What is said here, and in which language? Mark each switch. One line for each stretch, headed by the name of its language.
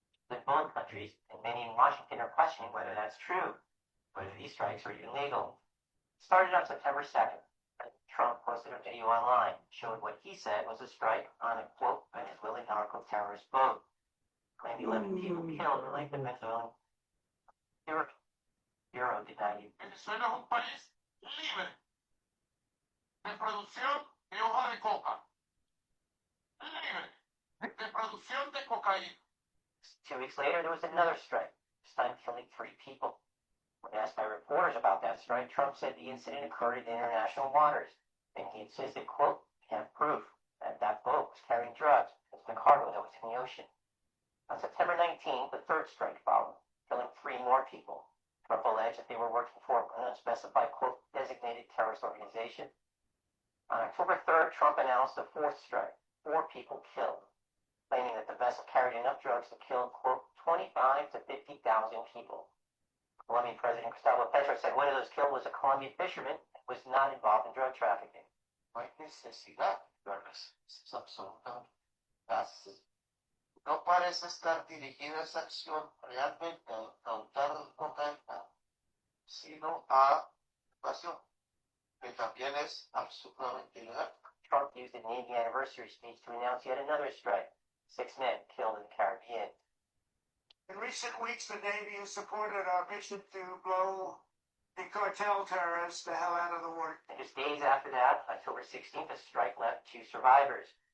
English: In both countries, and many in Washington are questioning whether that's true, whether these strikes are even legal. It started on September 2nd. Trump posted a video online showing what he said was a strike on a, quote, Venezuelan narco-terrorist boat. Claimed 11 people killed related to Venezuelan Bureau denied it.
Spanish: Venezuela es un país libre de producción de hoja de coca. Libre de producción de cocaína.
English: 2 weeks later, there was another strike, this time killing 3 people. When asked by reporters about that strike, Trump said the incident occurred in international waters, and he insisted, quote, "We have proof that that boat was carrying drugs as the cargo that was in the ocean." On September 19th, the third strike followed, killing 3 more people. Trump alleged that they were working for an unspecified, quote, "designated terrorist organization." On October 3rd, Trump announced a 4th strike, 4 people killed, claiming that the vessel carried enough drugs to kill, quote, 25 to 50,000 people. Colombian President Gustavo Petro said one of those killed was a Colombian fisherman and was not involved in drug trafficking.
Spanish: No hay necesidad de verlas. Es absolutamente fácil. No parece estar dirigida esa acción realmente a causar cocaína, sino a evasión, que también es absolutamente ilegal.
English: Trump used the Navy anniversary speech to announce yet another strike. 6 men killed in the Caribbean. In recent weeks, the Navy has supported our mission to blow the cartel terrorists the hell out of the water. And just days after that, October 16th, a strike left 2 survivors.